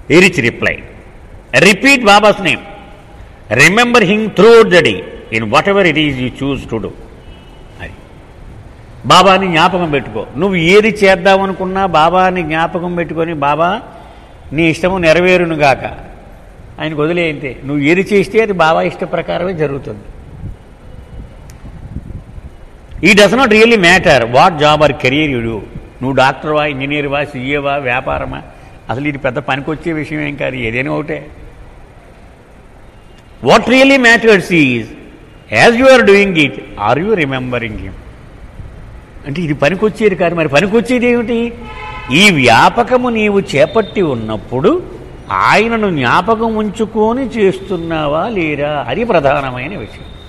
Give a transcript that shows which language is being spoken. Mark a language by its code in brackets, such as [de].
[en] ఇరిచ్ reply, repeat Baba's name, remember him throughout the day in whatever it is you choose to do. [te] అది బాబాని జ్ఞాపకం పెట్టుకో. నువ్వు ఏది చేద్దామనుకున్నా బాబాని జ్ఞాపకం పెట్టుకొని, బాబా నీ ఇష్టము నెరవేరునుగాక, ఆయనకు వదిలేయంతే. నువ్వు ఏది చేస్తే అది బాబా ఇష్ట ప్రకారమే జరుగుతుంది. [en] It does not really matter what job or career you do. [te] నువ్వు డాక్టర్వా, ఇంజనీర్వా, సీఏవా, వ్యాపారమా, అసలు ఇది పెద్ద పనికొచ్చే విషయం ఏం కాదు, ఏదైనా ఒకటే. [en] What really matters is as you are doing it, are you remembering him. [te] అంటే ఇది పనికొచ్చేది కాదు. మరి పనికొచ్చేది ఏమిటి? ఈ వ్యాపకము నీవు చేపట్టి ఉన్నప్పుడు ఆయనను జ్ఞాపకం ఉంచుకొని చేస్తున్నావా లేరా, అది ప్రధానమైన విషయం.